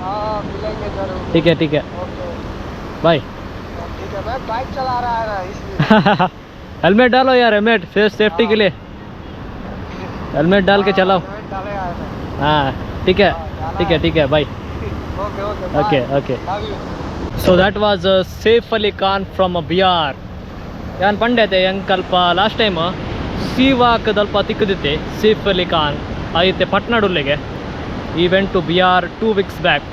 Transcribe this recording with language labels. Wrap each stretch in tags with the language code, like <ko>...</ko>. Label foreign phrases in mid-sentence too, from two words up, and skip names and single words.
<hi>हाँ मिलेंगे जरूर। ठीक है, ठीक है, ओके बाय। ठीक है, मैं बाइक चला रहा है ना इसलिए। हेलमेट डालो यार, हेलमेट सेफ्टी के लिए हेलमेट डाल के चलाओ। हेलमेट डालेगा है ना? हाँ ठीक है, ठीक है, ठीक है, बाय। ओके ओके ओके ओके।</hi> <en>love you. So that was Saif Ali Khan from Bihar.</en> <tcy>ಯಾನ್ ಪಂಡೈತೆ ಎಂಕಲ್ಪ</tcy> <en>last time</en> <tcy>ಸೀವಾಕದಲ್ಪ ತಿಕ್ಕದಿತ್ತೆ ಸೇಫ್ ಅಲಿ ಖಾನ್ ಆಯಿತೆ ಪಟ್ನಾಡುಲ್ಲೆಗೆ.</tcy> <en>I went to Bihar 2 weeks back.</en>